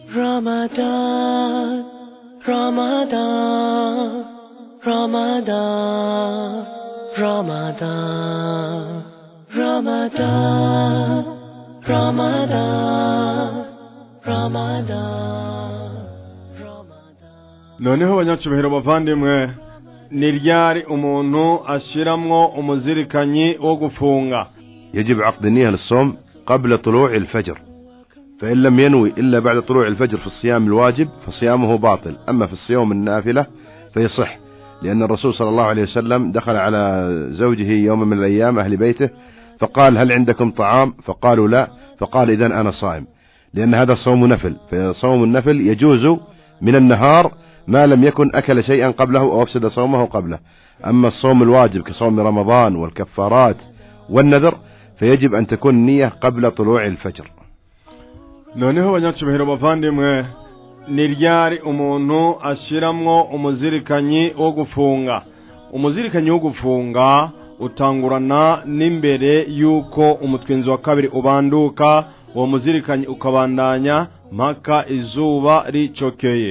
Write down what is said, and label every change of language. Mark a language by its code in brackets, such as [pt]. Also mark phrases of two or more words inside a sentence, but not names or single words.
[rn] Ramadan, Ramadan, Ramadan, Ramadan, Ramadan, Ramadan, Ramadan. Noneho banyacubahiro bavandimwe, ni ryari umuntu ashiramwo umuzirikanyi wo gufunga. [ar] يجب عقد النية للصوم قبل طلوع الفجر، فإن لم ينوي إلا بعد طلوع الفجر في الصيام الواجب فصيامه باطل، أما في الصيام النافلة فيصح، لأن الرسول صلى الله عليه وسلم دخل على زوجه يوم من الأيام أهل بيته فقال: هل عندكم طعام؟ فقالوا لا، فقال: إذن أنا صائم، لأن هذا صوم نفل، فصوم النفل يجوز من النهار ما لم يكن أكل شيئا قبله أو أفسد صومه قبله. أما الصوم الواجب كصوم رمضان والكفارات والنذر فيجب أن تكون النية قبل طلوع الفجر. [rn] Noneho banyacubahiro bavandimwe, ni ryari umuntu ashiramwo umuzirikanyi wo gufunga. Umuzirikanyi wo gufunga utangurana n'imbere yuko umutwenzi wa kabiri ubanduka, uwo muzirikanyi ukabandanya mpaka izuba ricokeye.